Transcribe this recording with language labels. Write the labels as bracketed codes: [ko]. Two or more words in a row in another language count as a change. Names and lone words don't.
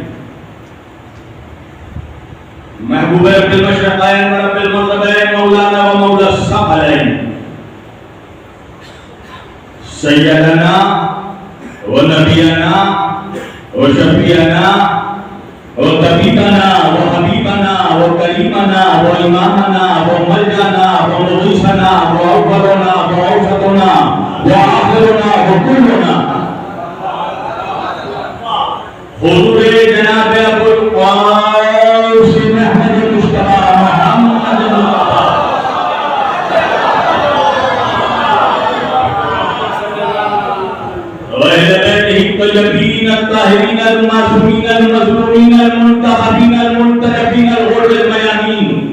[ar] محبوب رب المشرقین و رب المغربین، مولانا و مولا الثقلین، سیدنا و نبینا و شفیعنا و طبیبنا و حبیبنا و کریمنا و امامنا و ملجانا و مغیثنا و اولنا و اوسطنا و آخرنا و کلنا، حضور جناب ابو القاسم احمد مصطفیٰ محمد الطيبين الطاهرين المعصومين المظلومين المنتخبين المنتجبين الغر الميامين،